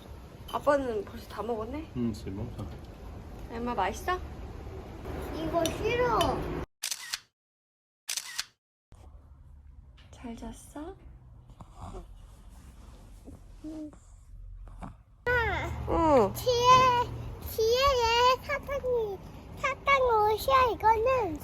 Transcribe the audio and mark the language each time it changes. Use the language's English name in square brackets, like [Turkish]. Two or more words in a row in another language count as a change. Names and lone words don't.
[Korean] 아빠는 벌써 다 먹었네. [French] C'est bon ça. [Korean] 엠마 맛있어? 이거 싫어. 잘 잤어? 응. 뒤에 사탕 옷이야 이거는.